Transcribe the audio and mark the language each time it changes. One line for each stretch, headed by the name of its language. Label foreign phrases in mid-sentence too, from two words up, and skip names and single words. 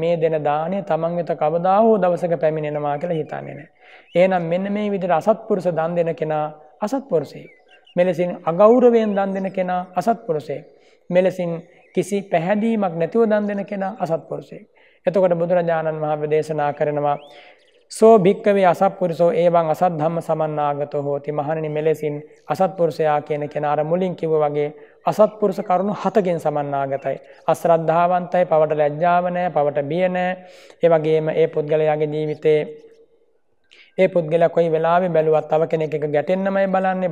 Sinhala: මේ දෙන දාණය තමන් වෙත කවදා හෝ දවසක පැමිණෙනවා කියලා හිතන්නේ නැහැ. එහෙනම් මෙන්න මේ විදිහට අසත්පුරුෂ දන් දෙන කෙනා අසත්පුරුෂයෙක්. මෙලෙසින් අගෞරවයෙන් දන් දෙන කෙනා අසත්පුරුෂයෙක්. මෙලෙසින් කිසි පැහැදීමක් නැතිව දන් දෙන කෙනා අසත්පුරුෂයෙක්. එතකොට බුදුරජාණන් වහන්සේ දේශනා කරනවා
Pali: සෝ භික්කවේ අසත්පුරුෂෝ එවං අසත් ධම්ම සමන්නාගතෝ හෝති.
Sinhala: මහණෙනි, මෙලෙසින් අසත්පුරුෂයා කියන කෙනා අර මුලින් කිව්වා වගේ අසත්පුරුෂ කරුණු 7කින් සමන්නාගතයි. අශ්‍රද්ධාවන්තයි, පවට ලැජ්ජාව නැහැ, පවට බිය නැහැ. ඒ වගේම ඒ පුද්ගලයාගේ ජීවිතේ ඒ පුද්ගලයා කොයි වෙලාවෙ බැලුවත් තව කෙනෙක් එක ගැටෙන්නමයි බලන්නේ.